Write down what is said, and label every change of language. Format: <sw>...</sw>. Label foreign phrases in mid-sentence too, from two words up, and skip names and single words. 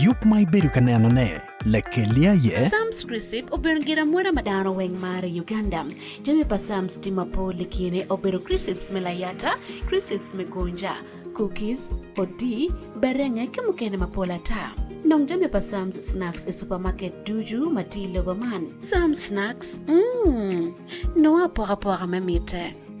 <ach>mai bedo kaneno ne lekelia ye Sam's Crisp obero gira mwera madano weng mare Uganda. Jami pa Sam's timapo likine obero crisps melayata, crisps megonja, cookies, odi, berenge kemukene mapola ta. Nong jami pa Sam's Snacks e supermarket duju matilo baman. Sam's Snacks, no apora mamite.</ach>